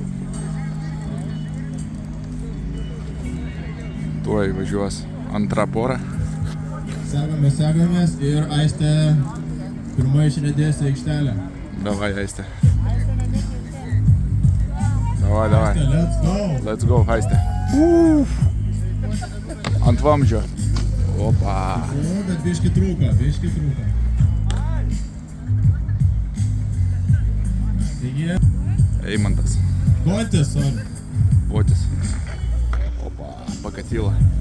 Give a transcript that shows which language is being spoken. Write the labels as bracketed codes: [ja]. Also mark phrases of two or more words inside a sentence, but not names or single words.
[lt] Tuoj važiuos antra pora. Segamės ir Aistė pirma išriedės į aikštelę. Davai, Aistė. Davai. [en] Let's go. Let's go, [lt] Aistė. ant vamdžio. Opa. O, bet biški trūko. Taigi, Eimantas. Botis, sorry. Botis. Opa, Pakatyla.